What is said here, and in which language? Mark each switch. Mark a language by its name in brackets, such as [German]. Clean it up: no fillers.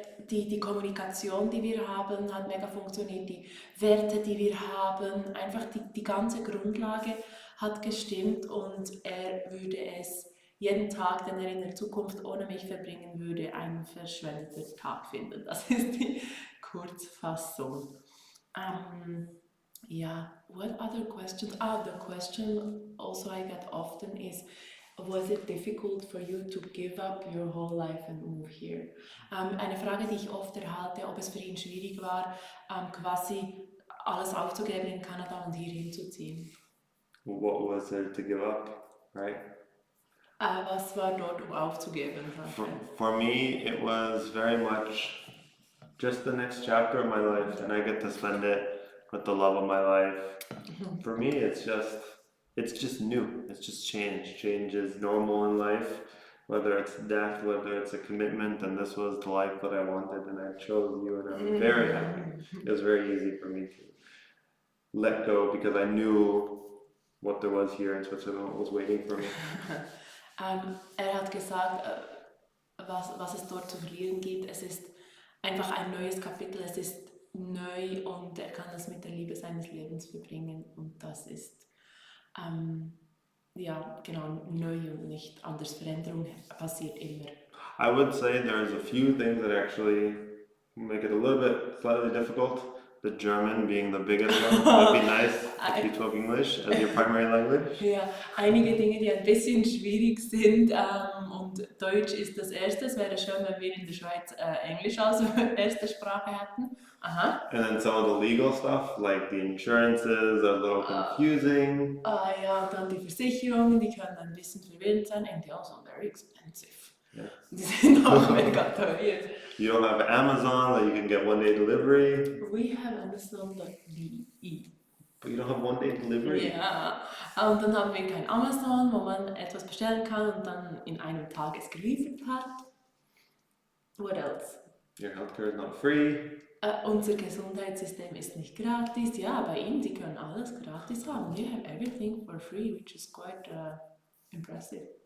[German] Die Kommunikation, die wir haben, hat mega funktioniert. Die Werte, die wir haben, einfach die ganze Grundlage hat gestimmt und er würde es jeden Tag, den er in der Zukunft ohne mich verbringen würde, einen verschwendeten Tag finden. Das ist die Kurzfassung. [English] Yeah, what other questions? The question also I get often is, was it difficult for you to give up your whole life and move here? [German] Eine Frage, die ich oft erhalte, ob es für ihn schwierig war, quasi alles aufzugeben in Kanada und hier hinzuziehen. [English] What was there to give up, right? [German] Was war dort, aufzugeben? [English] For me, it was very much just the next chapter of my life, and I get to spend it with the love of my life. For me, it's just new. It's just change. Change is normal in life, whether it's death, whether it's a commitment, and this was the life that I wanted, and I chose you, and I'm very happy. It was very easy for me to let go because I knew what there was here in Switzerland was waiting for me. [German] Hat gesagt, was es dort zu verlieren gibt. Es ist einfach ein neues Kapitel, es ist neu und er kann das mit der Liebe seines Lebens verbringen und das ist ja, genau, neu und nicht anders. Veränderung passiert immer. [English] I would say there's a few things that actually make it a little bit slightly difficult. The German being the biggest one. Would be nice if you talk English as your primary language. [German] Ja, einige Dinge, die ein bisschen schwierig sind und Deutsch ist das erste. Es wäre schön, wenn wir in der Schweiz Englisch als erste Sprache hätten. Aha. [English] And then some of the legal stuff, like the insurances, are a little confusing. [German] Ja, dann die Versicherungen, die können ein bisschen verwirrend sein [English] and they also very expensive. Yeah. [German] Die sind auch mega teuer. [English] You don't have Amazon that you can get one-day delivery. We have Amazon.de. But you don't have one-day delivery? [German] Ja, und dann haben wir kein Amazon, wo man etwas bestellen kann und dann in einem Tag es geliefert hat. [English] What else? Your healthcare is not free. [German] Unser Gesundheitssystem ist nicht gratis. Ja, bei Ihnen, Sie können alles gratis haben. [English] You have everything for free, which is quite impressive.